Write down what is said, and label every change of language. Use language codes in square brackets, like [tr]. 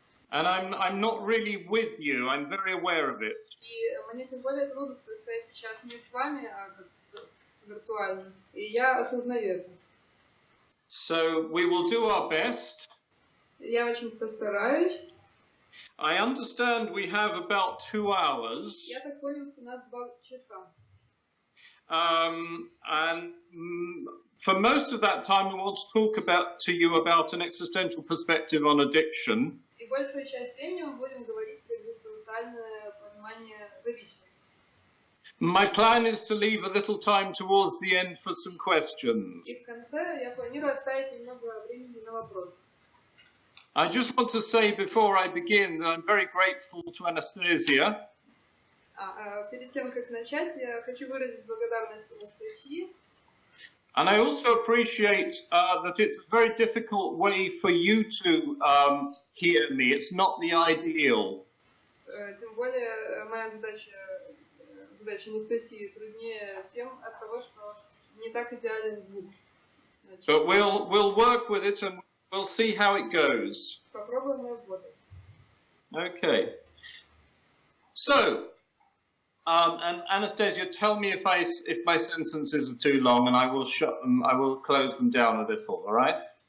[en] And I'm not really with you. I'm very aware of it. [ru] И мне тем более трудно, потому что я сейчас не с вами, а виртуально. И я осознаю это. [en] So we will do our best. [ru] Я очень постараюсь. [en] I understand we have about 2 hours. [ru] Я так понял, что у нас 2 часа. [en] And for most of that time, we want to talk to you about an existential perspective on addiction. [ru] И большую часть времени мы будем говорить про экзистенциальное понимание зависимости. [en] My plan is to leave a little time towards the end for some questions. [ru] И в конце я планирую оставить немного времени на вопросы. [en] I just want to say before I begin that I'm very grateful to Anastasia. [ru] Перед тем, как начать, я хочу выразить благодарность Анастасии. [en] And I also appreciate that it's a very difficult way for you to hear me. It's not the ideal. [ru] Тем более, моя задача Анастасии труднее тем от того, что не так идеален звук. [en] But we'll work with it and we'll see how it goes. [ru] Попробуем работать. [en] Okay. So, and Anastasia, tell me if my sentences are too long, and I will shut them. I will close them down a little. All right?